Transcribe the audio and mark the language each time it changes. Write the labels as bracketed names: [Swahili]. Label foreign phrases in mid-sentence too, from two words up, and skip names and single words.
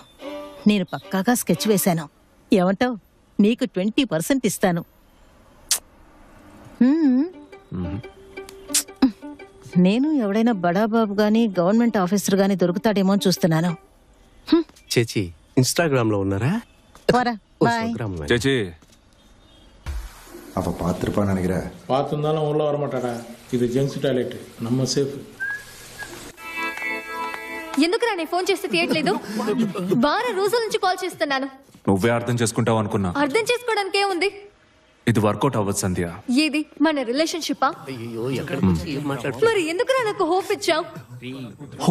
[Telugu] నేను పక్కాగా స్కెచ్ వేశాను. ఏమంటావ్? నీకు 20% ఇస్తాను. నేను ఎవడైనా బడాబాబు గాని గవర్నమెంట్ ఆఫీసర్ గాని దొరుకుతాడేమో చూస్తున్నాను. చేచి ఇన్స్టాగ్రామ్ లో ఉన్నారా? [Malayalam] ചേച്ചി [Tamil] அப்போ பார்த்துருப்பான்னு நினைக்கிறேன். பார்த்துருந்தாலும் உள்ள வர மாட்டாடா. இது [English] gents toilet, [Tamil] நம்ம சேஃப். [Telugu] ఎందుకురా నేను ఫోన్ చేస్తే తీయట్లేదు? వారం రోజుల నుంచి కాల్ చేస్తున్నాను. నువ్వే అర్థం చేసుకుంటావు అనుకున్నా. అర్థం చేసుకోవడానికి ఏముంది? ఇది వర్కౌట్ అవ్వదు సంధ్య. ఇది మన రిలేషన్షిప్పా? మరి ఎందుకురా నాకు హోప్ ఇచ్చావు?